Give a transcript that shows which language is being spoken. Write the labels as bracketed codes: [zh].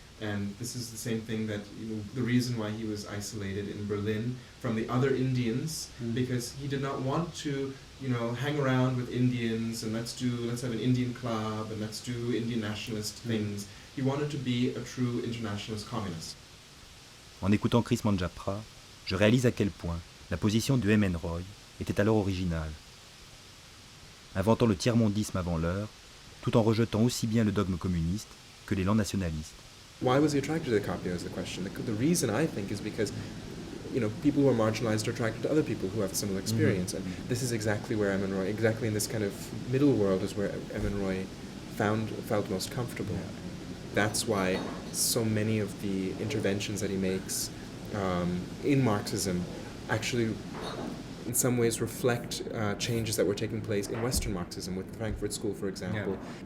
[en] And this is the same thing that, the reason why he was isolated in Berlin from the other Indians, because he did not want to, hang around with Indians and let's have an Indian club and let's do Indian nationalist things. He wanted to be a true internationalist communist. [fr] En écoutant Chris Manjapra, je réalise à quel point la position de M.N. Roy était alors originale. Inventant le tiers-mondisme avant l'heure, tout en rejetant aussi bien le dogme communiste que l'élan nationaliste. [en] Why was he attracted to the Capio is the question. The reason, I think, is because people who are marginalized are attracted to other people who have similar experience. And this is exactly where M.N. Roy, exactly in this kind of middle world, is where M.N. Roy felt most comfortable. That's why so many of the interventions that he makes in Marxism actually in some ways reflect changes that were taking place in Western Marxism, with the Frankfurt School, for example. Yeah.